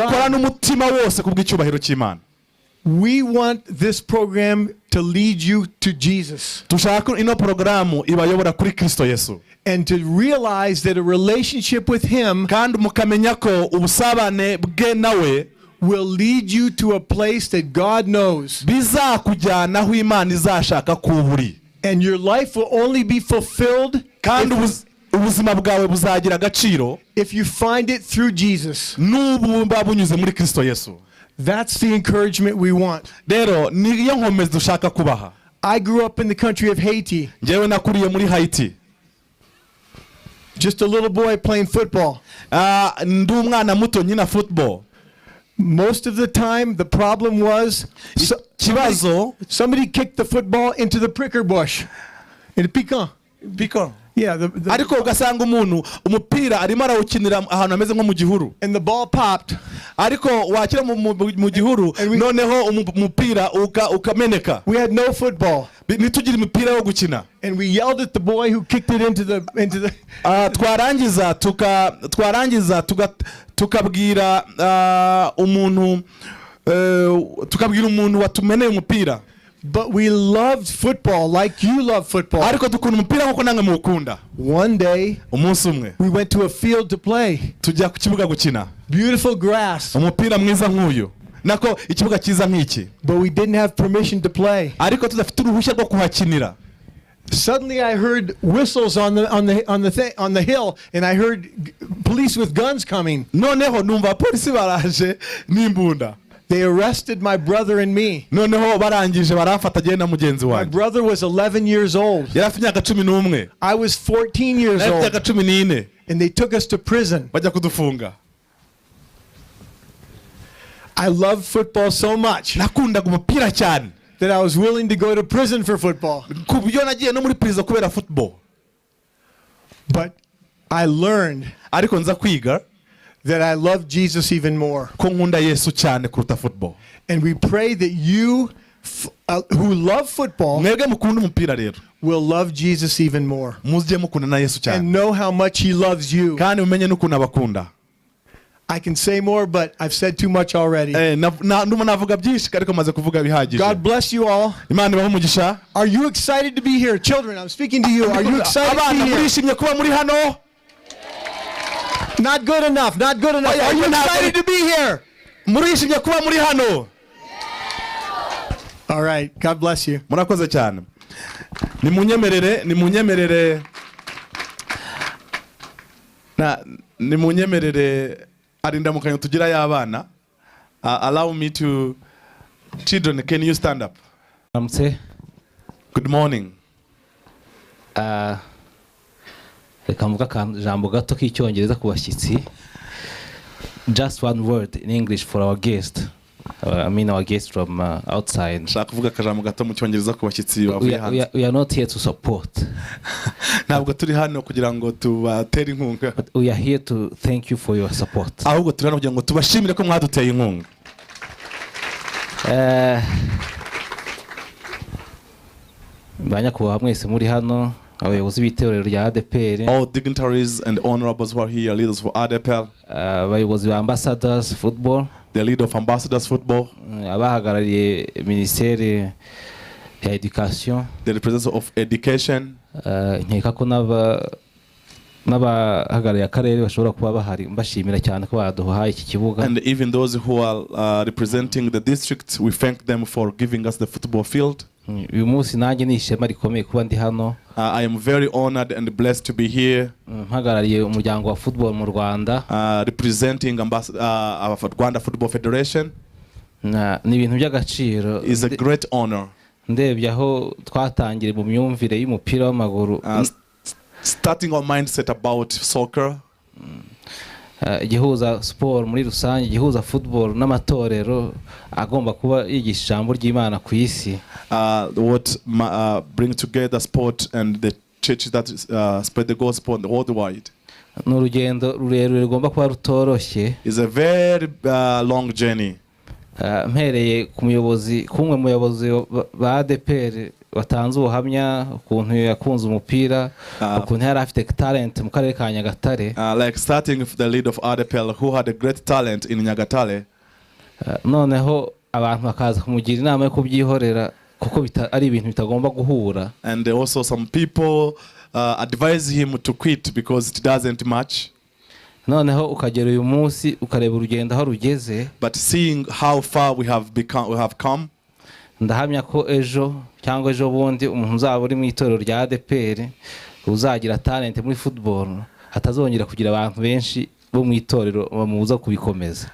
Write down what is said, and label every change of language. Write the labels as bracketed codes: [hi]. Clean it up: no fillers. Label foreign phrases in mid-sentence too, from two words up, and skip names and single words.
[rw] ubikora [en] God. [rw] n'umutima wose ku bw'icyubahiro cy'Imana. [en] We want this program to lead you to Jesus [rw] Dushaka ino porogaramu ibayobora kuri Kristo Yesu, [en] and to realize that a relationship with him [rw] kandi mukamenya ko ubusabane bwe nawe [en] will lead you to a place that God knows. [rw] bizakujyana aho Imana izashaka kuba uri, [en] And your life will only be fulfilled [rw] kandi ubuzima bwawe buzagira agaciro [en] if you find it through Jesus. [rw] n'ubu bunyuze muri Kristo Yesu. [en] That's the encouragement we want. [rw] Rero niyo nkomezi dushaka kubaha. [en] I grew up in the country of Haiti. [rw] Njyewe nakuriye muri Haiti, [en] Just a little boy playing football. [rw] ndi umwana muto nyina football. [en] Most of the time, the problem was [rw] Kibazo [en] somebody kicked the football into the pricker bush. In piquant. [rw] biko [en] Yeah, [rw] ariko ugasanga umuntu umupira arimo arawukinira ahantu hameze nko mu gihuru, [en] and the ball popped. [rw] ariko wakira mu gihuru noneho umupira ukameneka. [en] We had no football. [rw] Ntitugire imipira yo gukina, [en] And we yelled at the boy who kicked it into the [rw] twarangiza tukabwira umuntu watumeneye umupira. [en] But we loved football like you love football. [rw] Ariko dukunda umupira nkuko namwe muwukunda. [en] One day, [rw] Umunsi umwe [en] we went to a field to play. [rw] tujya ku kibuga gukina [en] Beautiful grass. [rw] umupira mwiza nk'uyu, nako ikibuga cyiza nk'iki, [en] But we didn't have permission to play. [rw] ariko tudafite uruhushya rwo kuhakinira. [en] Suddenly I heard whistles on the hill, and I heard police with guns coming. [rw] Noneho numva polisi baraje n'imbunda. [en] They arrested my brother and me. [rw] Noneho barangije baramfata na mugenzi [en] My [rw] wanjye. [en] brother was 11 years old. [rw] Yari afite imyaka 11, [en] I was 14 years [rw] yari afite [en] old. [rw] imyaka 14, [en] And they took us to prison. [rw] bajya kudufunga. [en] I loved football so much [rw] Nakundaga umupira cyane [en] that I was willing to go to prison for football. [rw] ku buryo nagiye no muri prison kubera football. [en] But I learned [rw] Ariko nza kwiga [en] that I love Jesus even more. [rw] ko nkunda Yesu cyane kuruta football. [en] And we pray that you who love football [rw] Mwebwe mukunda umupira rero [en] will love Jesus even more [rw] muzye mukunda na Yesu cyane, [en] and know how much he loves you. [rw] kandi mumenye n'ukuntu abakunda. [en] I can say more, but I've said too much already. [rw] Ndumva navuga byinshi ariko maze kuvuga bihagije. [en] God bless you all. [rw] Imana ibahe umugisha. [en] Are you excited to be here? Children, I'm speaking to you. Are you excited to be [rw] Abana [en] here? [rw] murishimye kuba muri hano? [en] Not good enough. Not good enough. Are you excited to be here? [rw] Murishimye kuba muri hano? [en] All right. God bless you. [rw] Murakoze cyane. Nimunyemerere arindamukanyo tugira y'abana. [en] Allow me to, children, can you stand up? Good morning. [rw] Reka mvuga akajambo gato k'icyongereza ku bashyitsi. [en] Just one word in English for our guest. I mean our guest from outside. [rw] Nshaka kuvuga akajambo gato mu cyongereza ku bashyitsi bavuye hanze. [en] We are not here to support. [rw] Ntabwo turi hano kugira ngo tubatere inkunga. [en] But we are here to thank you for your support. [rw] Ahubwo turi hano kugira ngo tubashimire ko mwaduteye inkunga. Banyakubahwa mwese muri hano, abayobozi b'itorero rya Adepr, [en] All dignitaries and honorables who are here, leaders for Adepr, [rw] abayobozi ba Ambassadors Football, [en] the leader of Ambassadors Football, [rw] abahagarariye Ministere ya Education, [en] the representative of Education, [rw] nkeka ko n'abahagarariye akarere bashobora kuba bahari, mbashimira cyane ko baduhaye iki kibuga. [en] and even those who are representing the district, we thank them for giving us the football field. [rw] Uyu munsi nanjye ni ishema rikomeye kuba ndi hano. [en] I am very honored and blessed to be here, [rw] mpagarariye umuryango wa football mu Rwanda, [en] representing Rwanda Football Federation. [rw] ni ibintu by'agaciro. [en] Is a great honor. [rw] Ndebye aho twatangire mu myumvire y'umupira w'amaguru, [en] starting our mindset about soccer. [rw] Igihuza sport muri rusange, igihuza football n'amatorero agomba kuba yigisha ijambo ry'Imana ku isi. [en] What bring together sport and the churches that spread the gospel worldwide. [rw] N'urugendo rurerure rugomba kuba rutoroshye. [en] Is a very long journey. [rw] Mpereye ku muyobozi, kumwe muyobozi ba Adepr watanze ubuhamya ukuntu yakunze umupira, ukuntu yari afite talent mu karere ka Nyagatare. [en] Like starting with the lead of Adepr, who had a great talent in Nyagatare. [rw] Noneho abantu bakaza kumugira inama yo kubyihorera kuko ari ibintu bitagomba guhura. [en] And also some people advise him to quit because it doesn't match. [rw] Noneho ukagera uyu munsi ukareba urugendo aho rugeze. [en] But seeing how far we have come. [rw] Ndahamya ko ejo cyangwa ejo bundi umuntu uzaba uri mu itorero rya Adepr uzagira talent muri football hatazongera kugira abantu benshi bo mu itorero bamubuza kubikomeza.